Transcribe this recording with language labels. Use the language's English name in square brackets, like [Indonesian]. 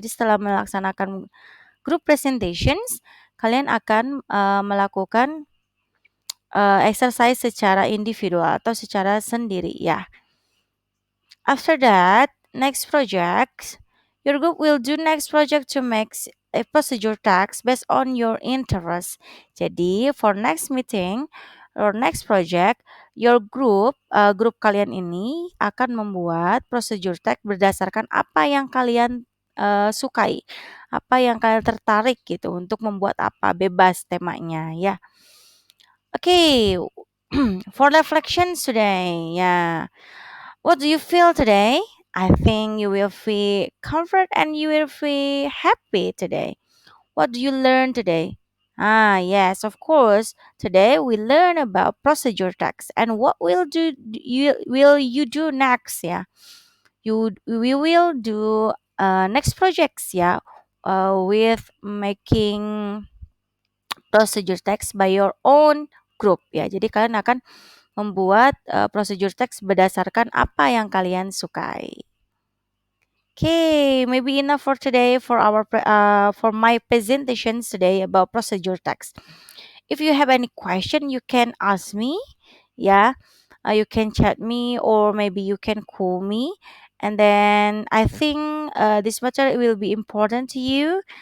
[Indonesian] Jadi setelah melaksanakan group presentations, kalian akan melakukan exercise secara individual atau secara sendiri ya. [English] After that, next project, your group will do next project to make a procedure text based on your interest. [Indonesian] Jadi, [English] for next meeting or next project, your grup [Indonesian] kalian ini akan membuat procedure text berdasarkan apa yang kalian sukai, apa yang kalian tertarik gitu untuk membuat apa, bebas temanya ya. [English] Okay, for reflections today, yeah. What do you feel today? I think you will feel comfort and you will feel happy today. What do you learn today? Yes, of course. Today we learn about procedure text and what will you do next, yeah. We will do next projects, yeah, with making procedure text by your own group, ya. [Indonesian] Jadi kalian akan membuat procedure text berdasarkan apa yang kalian sukai. [English] Okay, maybe enough for today for for my presentations today about procedure text. If you have any question, you can ask me. Yeah, you can chat me or maybe you can call me. And then I think this matter will be important to you.